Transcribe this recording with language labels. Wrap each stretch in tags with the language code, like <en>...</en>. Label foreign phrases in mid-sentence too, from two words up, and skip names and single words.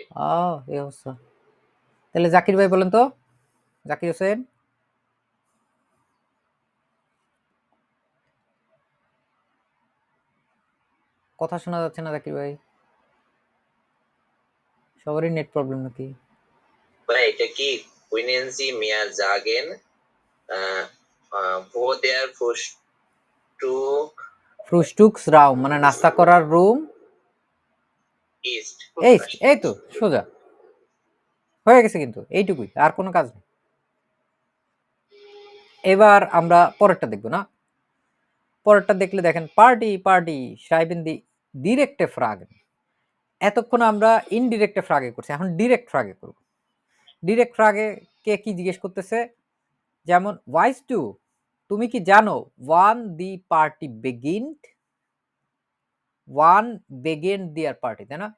<bn>এই অবস্থা। তাহলে জাকির ভাই বলেন তো, জাকির হোসেন। কথা শোনা যাচ্ছে না জাকির ভাই, সবারই নেট প্রবলেম নাকি? ভাই এটা কি</bn> <de>Können Sie mir sagen, wo der Frühstück Frühstücks Raum</de> <bn>মানে নাস্তা করার রুম</bn> <de>ist?</de> <bn>এই তো সোজা হয়ে গেছে, কিন্তু এইটুকুই, আর কোনো কাজ নেই। এবার আমরা পরেরটা দেখবো না? পরেরটা দেখলে দেখেন, পার্টি</bn> <de>schreiben die direkte Fragen।</de> <bn>এতক্ষণ আমরা</bn> <de>indirekte Frage</de> <bn>করছি, এখন</bn> <de>direkte Frage</de> <bn>করব।</bn> <de>direkte Frage</de> <bn>কে কি জিজ্ঞেস করতেছে, যেমন</bn> <de>Weißt du,</de> <bn>তুমি কি জানো</bn> <de>wann die Party beginnt, wann beginnt die Party,</de> <bn>তাই না?</bn>